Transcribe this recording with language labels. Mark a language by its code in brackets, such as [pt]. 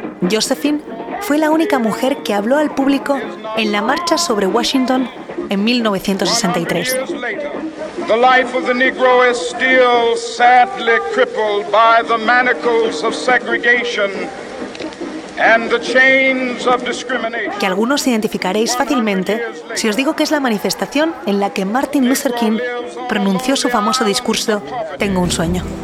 [es] Josephine fue la única mujer que habló al público en la marcha sobre Washington en 1963. [en] The life of the Negro is still sadly crippled by the manacles of segregation and the chains of discrimination. [es] Que algunos identificaréis fácilmente si os digo que es la manifestación en la que Martin Luther King pronunció su famoso discurso "Tengo un sueño".